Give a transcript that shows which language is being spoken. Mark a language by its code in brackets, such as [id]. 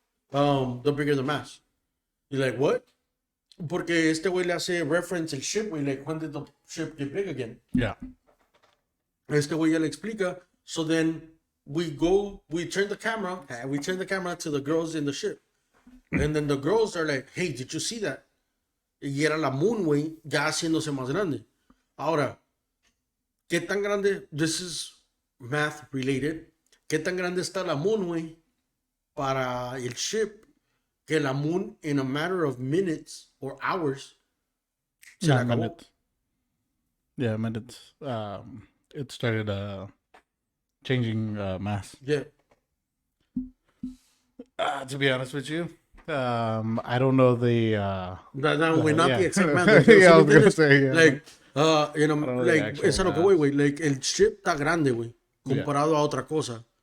[en] The bigger the mass. You're like, what? [es] Porque este güey le hace reference el ship, güey, [en] like when did the ship get big again? Yeah. [es] Este güey ya le explica. [en] So then we turn the camera to the girls in the ship. And then the girls are like, hey, did you see that? [es] Y era la moon, güey, ya haciéndose más grande. Ahora, ¿qué tan grande? [en] This is math related. [es] ¿Qué tan grande está la moon, güey, para el ship? Que la moon, [en] in a matter of minutes or hours, [es] se la acabó. [en] Minutes. Yeah, minutes. It started changing mass. Yeah. To be honest with you, I don't know the. [es] No, güey, not [en] yeah. the exact math. Yeah, I was gonna say, yeah. Like, know the like, actual [es] eso es lo que voy, güey. Like, el ship está grande, güey, comparado a otra cosa.